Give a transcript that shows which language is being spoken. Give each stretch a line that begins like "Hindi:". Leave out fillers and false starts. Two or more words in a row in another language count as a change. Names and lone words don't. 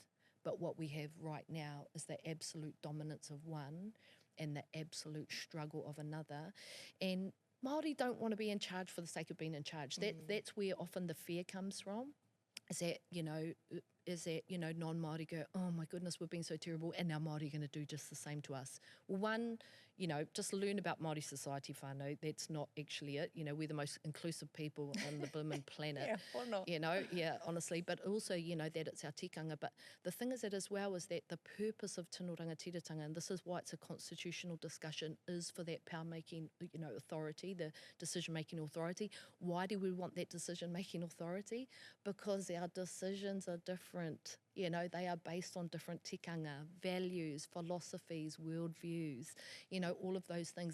English: But what we have right now is the absolute dominance of one and the absolute struggle of another. And Māori don't want to be in charge for the sake of being in charge. That's where often the fear comes from, is that, you know, non-Māori go, oh my goodness, we've been so terrible, and now Māori are going to do just the same to us. Well, one, you know, just learn about Māori society, whānau. That's not actually it. You know, we're the most inclusive people on the blooming planet. Or not. You know, honestly. But also, you know, that it's our tikanga. But the thing is that as well is that the purpose of
Māori: tino rangatiratanga,
English: and this is why it's a constitutional discussion, is for that power-making, you know, authority, the decision-making authority. Why do we want that decision-making authority? Because our decisions are different. You know, they are based on different tikanga, values, philosophies, worldviews, you know, all of those things.